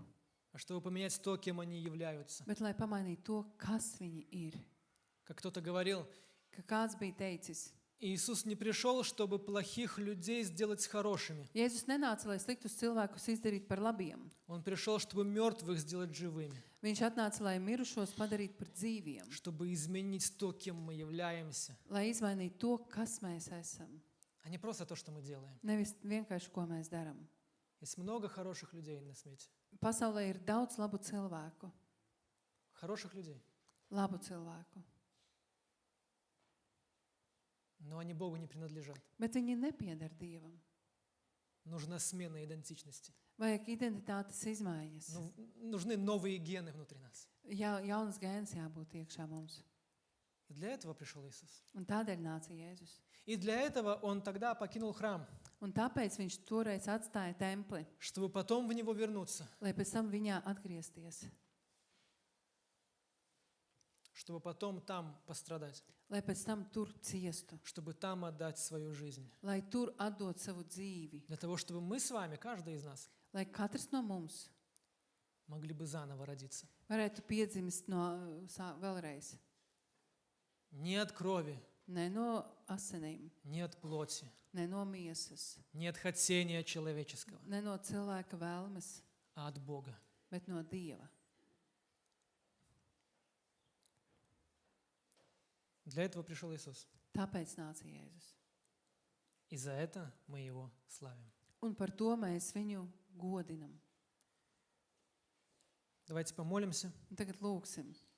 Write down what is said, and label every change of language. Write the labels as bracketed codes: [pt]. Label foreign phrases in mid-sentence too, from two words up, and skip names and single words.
[ru] а чтобы поменять то, кем они являются. [lv] bet lai pamainītu to, kas viņi ir. [ru] Как кто-то говорил, [lv] Ka kāds bija teicis, [ru] Иисус не пришел, чтобы плохих людей сделать хорошими. [lv] Jēzus nenāca, lai sliktus cilvēkus izdarītu par labiem. [ru] Он пришел, чтобы мертвых сделать живыми, [lv] Viņš atnāca, lai mirušos padarītu par dzīviem, [ru] чтобы изменить то, кем мы являемся, [lv] lai izmainītu to, kas mēs esam. [ru] а не просто то, что мы делаем. [lv] Nevis vienkārši, ko mēs darām. [ru] Есть много хороших людей на свете. [lv] Pasaulē ir daudz labu cilvēku. [ru] Хороших людей. [lv] Labu cilvēku. [ru] Но они Богу не принадлежат. [lv] Bet viņi nepiedar Dievam. [ru] Нужна смена идентичности. [lv] Vajag identitātes izmaiņas. [ru] Нужны новые гены внутри нас. [lv] Jaunas gēnas jābūt iekšā mums. [ru] И для этого пришел Иисус. [lv] Un tādēļ nāca Jēzus. [ru] И для этого Он тогда покинул храм, [lv] Un tāpēc viņš toreiz atstāja templi, [ru] чтобы потом в него вернуться, [lv] lai pēc tam viņā atgriezties, [ru] чтобы потом там пострадать, [lv] lai pēc tam tur ciestu, [ru] чтобы там отдать свою жизнь. [lv] lai tur atdot savu dzīvi, [ru] Для того, чтобы мы с вами, каждый из нас, [lv] lai katrs no mums [ru] могли бы заново родиться. [lv] varētu piedzimst vēlreiz. [ru] Не от крови, [lv] Ne no asinīm, [ru] не от плоти, [lv] ne no miesas, [ru] не от хотения человеческого, [lv] ne no cilvēka vēlmes, [ru] а от Бога. [lv] bet no Dieva. [ru] Для этого пришел Иисус. [lv] Tāpēc nāca Jēzus. [ru] И за это мы Его славим. [lv] Un par to mēs viņu godinam. [ru] Давайте помолимся. [lv] Un tagad lūksim.